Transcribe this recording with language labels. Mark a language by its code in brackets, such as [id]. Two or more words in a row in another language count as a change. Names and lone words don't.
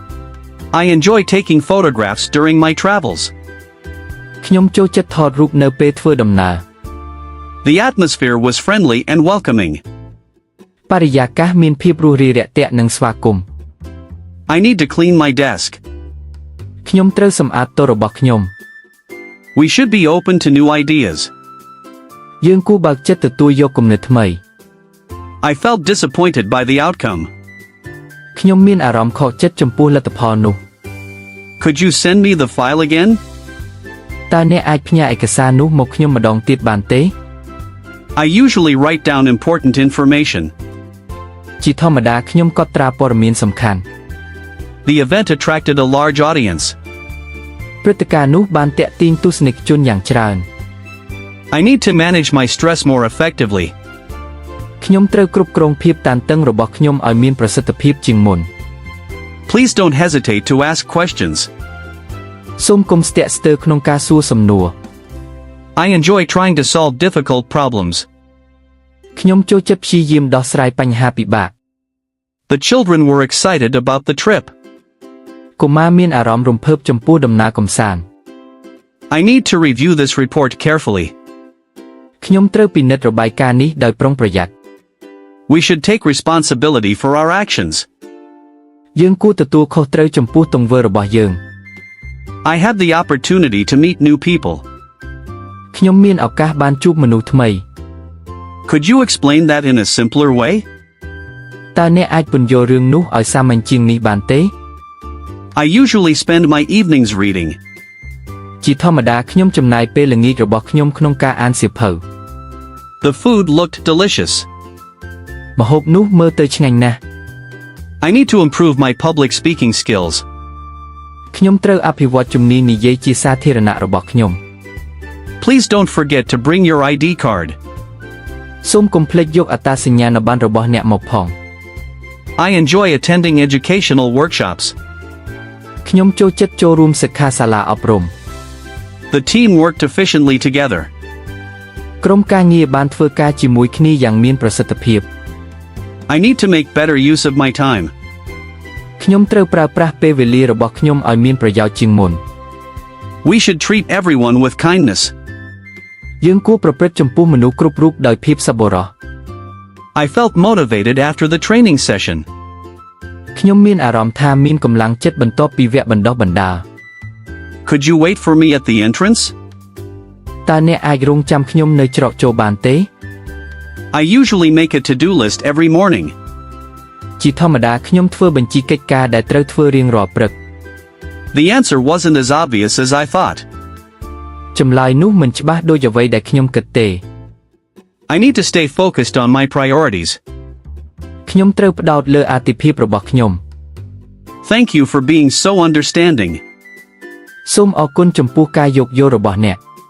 [en] I enjoy taking photographs during my travels. [km] ខ្ញុំចូលចិត្តថតរូបនៅពេលធ្វើដំណើរ [en] The atmosphere was friendly and welcoming. [km] បរិយាកាសមានភាពរួសរាយរាក់ទាក់និងស្វាគមន៍ [en] I need to clean my desk. [km] ខ្ញុំត្រូវសម្អាតតុរបស់ខ្ញុំ [en] We should be open to new ideas. [km] យើងគួរបើកចិត្តទទួលយកគំនិតថ្មី [en] I felt disappointed by the outcome. [km] ខ្ញុំមានអារម្មណ៍ខកចិត្តចំពោះលទ្ធផលនោះ [en] Could you send me the file again? [km] តើអ្នកអាចផ្ញើឯកសារនោះមកខ្ញុំម្ដងទៀតបានទេ [en] I usually write down important information. [km] ជាធម្មតាខ្ញុំកត់ត្រាព័ត៌មានសំខាន់ [en] The event attracted a large audience. [km] ព្រឹត្តិការណ៍នោះបានទាក់ទាញទស្សនិកជនយ៉ាងច្រើន [en] I need to manage my stress more effectively. [km] ខ្ញុំត្រូវគ្រប់គ្រងភាពតានតឹងរបស់ខ្ញុំឲ្យមានប្រសិទ្ធភាពជាងមុន [en] Please don't hesitate to ask questions. [km] សូមកុំស្ទាក់ស្ទើរក្នុងការសួរសំណួរ [en] I enjoy trying to solve difficult problems. [km] ខ្ញុំចូលចិត្តព្យាយាមដោះស្រាយបញ្ហាពិបាក [en] The children were excited about the trip. [km] កុមារមានអារម្មណ៍រំភើបចំពោះដំណើរកម្សាន្ត [en] I need to review this report carefully. [km] ខ្ញុំត្រូវពិនិត្យរបាយការណ៍នេះដោយប្រុងប្រយ័ត្ន [en] We should take responsibility for our actions. [km] យើងគួរទទួលខុសត្រូវចំពោះទង្វើរបស់យើង [en] I had the opportunity to meet new people. [km] ខ្ញុំមានឱកាសបានជួបមនុស្សថ្មី [en] Could you explain that in a simpler way? [km] តើអ្នកអាចពន្យល់រឿងនោះឲ្យសាមញ្ញជាងនេះបានទេ [en] I usually spend my evenings reading. [km] ជាធម្មតាខ្ញុំចំណាយពេលល្ងាចរបស់ខ្ញុំក្នុងការអានសៀវភៅ [en] The food looked delicious. [km] ម្ហូបនោះមើលទៅឆ្ងាញ់ណាស់ [en] I need to improve my public speaking skills. [km] ខ្ញុំត្រូវអភិវឌ្ឍជំនាញនិយាយជាសាធារណៈរបស់ខ្ញុំ [en] Please don't forget to bring your ID card. [km] សូមកុំភ្លេចយកអត្តសញ្ញាណប័ណ្ណរបស់អ្នកមកផង [en] I enjoy attending educational workshops. [km] ខ្ញុំចូលចិត្តចូលរួមសិក្ខាសាលាអប់រំ [en] The team worked efficiently together. [km] ក្រុមការងារបានធ្វើការជាមួយគ្នាយ៉ាងមានប្រសិទ្ធភាព [en] I need to make better use of my time. [km] ខ្ញុំត្រូវប្រើប្រាស់ពេលវេលារបស់ខ្ញុំឲ្យមានប្រយោជន៍ជាងមុន [en] We should treat everyone with kindness. [km] យើងគួរប្រព្រឹត្តចំពោះមនុស្សគ្រប់រូបដោយភាពសប្បុរស [en] I felt motivated after the training session. [km] ខ្ញុំមានអារម្មណ៍ថាមានកម្លាំងចិត្តបន្ទាប់ពីវគ្គបណ្ដុះបណ្ដាល [en] Could you wait for me at the entrance? [km] តើអ្នកអាចរងចាំខ្ញុំនៅច្រកចូលបានទេ [en] I usually make a to-do list every morning. [km] ជាធម្មតាខ្ញុំធ្វើបញ្ជីកិច្ចការដែលត្រូវធ្វើរៀងរាល់ព្រឹក [en] The answer wasn't as obvious as I thought. [km] ចម្លើយនោះមិនច្បាស់ដូចអ្វីដែលខ្ញុំគិតទេ [en] I need to stay focused on my priorities. [km] ខ្ញុំត្រូវផ្ដោតលើអាទិភាពរបស់ខ្ញុំ [en] Thank you for being so understanding. [km] សូមអរគុណចំពោះការយោគយល់របស់អ្នក